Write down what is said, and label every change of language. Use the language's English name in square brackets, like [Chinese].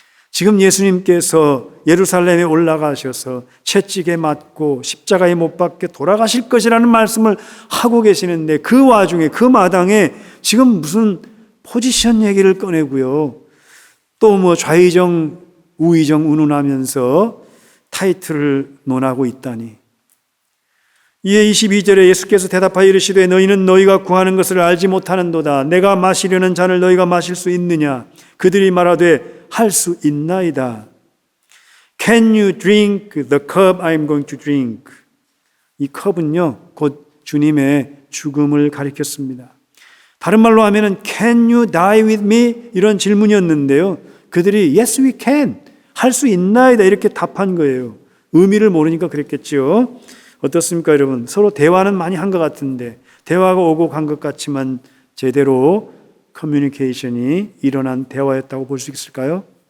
[Korean] 지금 예수님께서 예루살렘에 올라가셔서 채찍에 맞고 십자가에 못 박게 돌아가실 것이라는 말씀을 하고 계시는데 그 와중에 그 마당에 지금 무슨 포지션 얘기를 꺼내고요, 또 뭐 좌의정 우의정 운운하면서 타이틀을 논하고 있다니. 이에 22절에 예수께서 대답하여 이르시되 너희는 너희가 구하는 것을 알지 못하는도다. 내가 마시려는 잔을 너희가 마실 수 있느냐? 그들이 말하되 할 수 있나이다. [English] Can you drink the cup I am going to drink? [Korean] 이 컵은요 곧 주님의 죽음을 가리켰습니다. 다른 말로 하면은 [English] Can you die with me? [Korean] 이런 질문이었는데요, 그들이 [English] Yes we can, [Korean] 할 수 있나이다 이렇게 답한 거예요. 의미를 모르니까 그랬겠죠. 어떻습니까 여러분? 서로 대화는 많이 한 것 같은데, 대화가 오고 간 것 같지만 제대로 커뮤니케이션이 일어난 대화였다고 볼 수 있을까요?